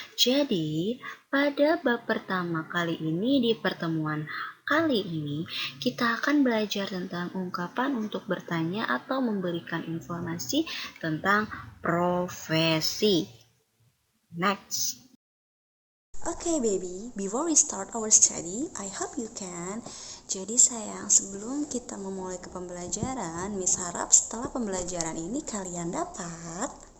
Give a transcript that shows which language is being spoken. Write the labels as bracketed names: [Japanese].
[Indonesian] Jadi, pada bab pertama kali ini di pertemuan kali ini, kita akan belajar tentang ungkapan untuk bertanya atau memberikan informasi tentang profesi. [English] Next. Okay baby, before we start our study, I hope you can. [Indonesian] Jadi sayang, sebelum kita memulai ke pembelajaran, Miss harap setelah pembelajaran ini kalian dapat